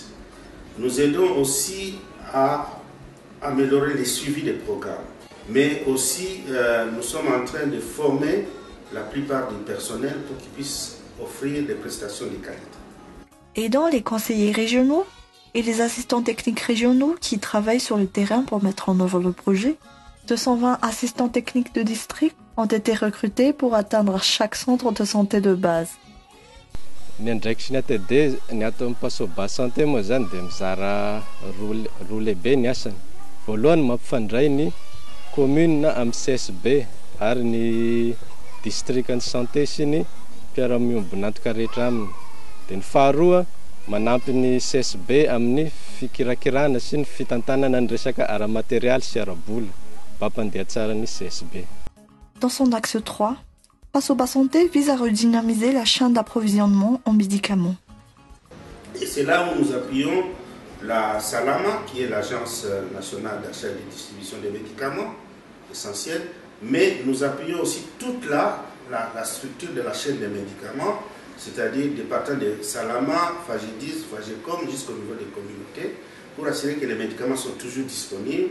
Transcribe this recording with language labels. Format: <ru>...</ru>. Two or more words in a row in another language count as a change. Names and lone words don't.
<fr>Nous aidons aussi à améliorer le suivi des programmes, mais aussi nous sommes en train de former la plupart du personnel pour qu'ils puissent offrir des prestations de qualité. Aidant les conseillers régionaux et les assistants techniques régionaux qui travaillent sur le terrain pour mettre en œuvre le projet, 220 assistants techniques de district ont été recrutés pour atteindre chaque centre de santé de base.</fr> <mg>Ny andraikitra sy ny atd ny ato amin'ny Pasoba Santé moa zany dia mizara roa lehibe ny asany. Voalohany mampifandray ny commune amin'ny CSB ary ny district ny santé sy ny mpiara-miombonantoka rehetra aminy. Dia ny faharoa manampy ny CSB amin'ny fikirakirana sy ny fitantanana ny resaka ara-matériel sy ara-bola mba hampandeha tsara ny CSB.</mg> <fr>Dans son axe 3, Pasoba Santé vise à redynamiser la chaîne d'approvisionnement en médicaments. Et c'est là où nous appuyons la Salama, qui est l'Agence nationale d'achat et de distribution des médicaments essentiels, mais nous appuyons aussi toute la structure de la chaîne des médicaments, c'est-à-dire des partant de Salama, Fagidis, Fagecom, jusqu'au niveau des communautés, pour assurer que les médicaments sont toujours disponibles.</fr>